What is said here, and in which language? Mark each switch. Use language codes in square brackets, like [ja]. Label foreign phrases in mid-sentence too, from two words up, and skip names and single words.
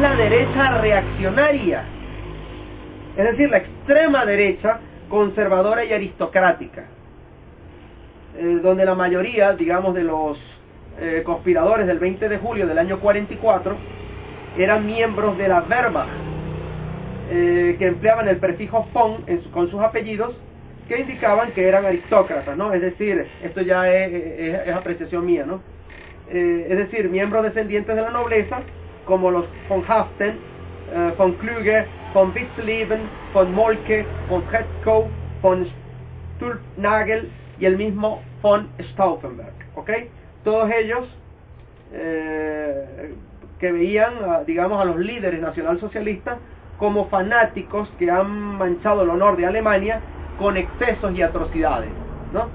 [es] la derecha reaccionaria, es decir, la extrema derecha conservadora y aristocrática, donde la mayoría, digamos, de los conspiradores del 20 de julio del año 44 eran miembros de la Wehrmacht, que empleaban el prefijo von con sus apellidos, que indicaban que eran aristócratas, ¿no? Es decir, esto ya es apreciación mía, ¿no? Es decir, miembros descendientes de la nobleza, como los von Haften, von Klüger, von Witzleben, von Moltke, von Hetkow, von Sturtnagel y el mismo von Stauffenberg, ¿ok? Todos ellos que veían, digamos, a los líderes nacionalsocialistas como fanáticos que han manchado el honor de Alemania con excesos y atrocidades, ¿no?